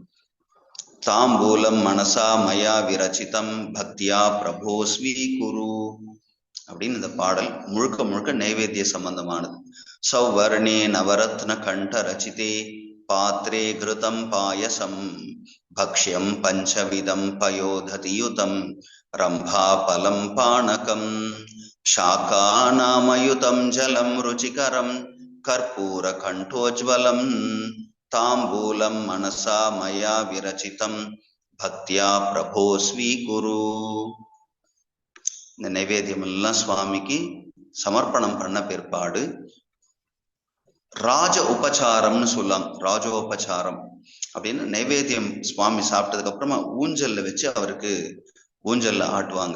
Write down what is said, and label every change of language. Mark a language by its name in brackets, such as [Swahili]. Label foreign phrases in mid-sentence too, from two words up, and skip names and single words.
[Sanskrit] ताम्बूलं मनसा मया विरचितं भक्त्या प्रभो स्वी कुरु [Tamil] அப்படின்னு இந்த பாடல் முழுக்க முழுக்க நைவேத்திய சம்பந்தமானது. [Sanskrit] सौवर्णे नवरत्न खण्ड रचिते पात्रे घृतं पायसं भक्ष्यं पञ्चविधं पयोदधियुतं रम्भा फलं पानकं शाकानामयुतं जलं रुचिकरं कर्पूरकण्ठोज्ज्वलं ताम्बूलं मनसा मया विरचितं भक्त्या प्रभो स्वीकुरु. [Tamil] இந்த நைவேத்தியம் எல்லாம் சுவாமிக்கு சமர்ப்பணம் பண்ண பிற்பாடு ராஜ உபச்சாரம்னு சொல்லலாம். ராஜோபச்சாரம் அப்படின்னு நைவேத்தியம் சுவாமி சாப்பிட்டதுக்கு அப்புறமா ஊஞ்சல்ல வச்சு அவருக்கு ஊஞ்சல்ல ஆட்டுவாங்க.